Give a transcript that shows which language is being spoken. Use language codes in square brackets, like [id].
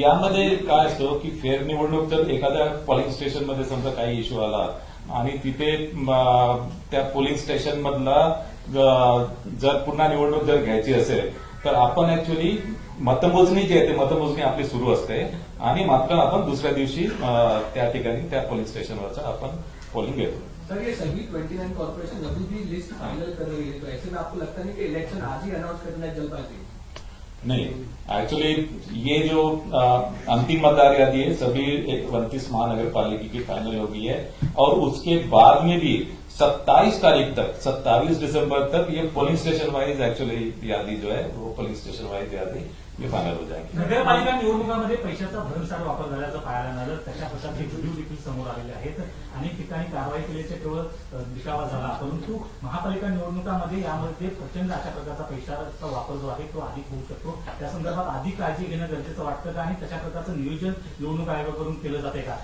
[mr] यामध्ये काय असतं की फेर निवडणूक जर एखाद्या पोलिंग स्टेशनमध्ये समजा काही इश्यू आला आणि तिथे त्या पोलिंग स्टेशन मधला जर पुन्हा निवडणूक जर घ्यायची असेल तर आपण ऍक्च्युअली मतमोजणी जी आहे ते मतमोजणी आपली सुरू असते आणि मात्र आपण दुसऱ्या दिवशी त्या ठिकाणी त्या पोलिंग स्टेशनवरचा आपण पोलिंग घेतो. [hi] सर ये सभी 29 कॉर्पोरेशन अभी भी लिस्ट फाइनल कर रही है, तो ऐसे में आपको लगता नहीं कि इलेक्शन आज ही अनाउंस करना है जल्दबाजी? नहीं, एक्चुअली ये जो अंतिम मतदार यादी है सभी 29 महानगर पालिका की फाइनल हो गई है. और उसके बाद में भी 27 तारीख तक 27 दिसंबर तक ये पोलिंग स्टेशन वाइज एक्चुअली यादी जो है वो पोलिंग स्टेशन वाइज यादी ये फायनल हो जाएगी. [mr] नगरपालिका निवडणुकामध्ये पैशाचा भरमसाठ वापर झाल्याचं पाहायला मिळालं. तशा प्रकारचे व्हिडिओ देखील समोर आलेले आहेत. अनेक ठिकाणी कारवाई केल्याचे केवळ दिखावा झाला, परंतु महापालिका निवडणुकामध्ये यामध्ये प्रचंड अशा प्रकारचा पैशाचा वापर जो आहे तो अधिक होऊ शकतो. त्या संदर्भात अधिक काळजी घेणं गरजेचं वाटतं का आणि तशा प्रकारचं नियोजन निवडणूक आयोगाकडून केलं जाते का?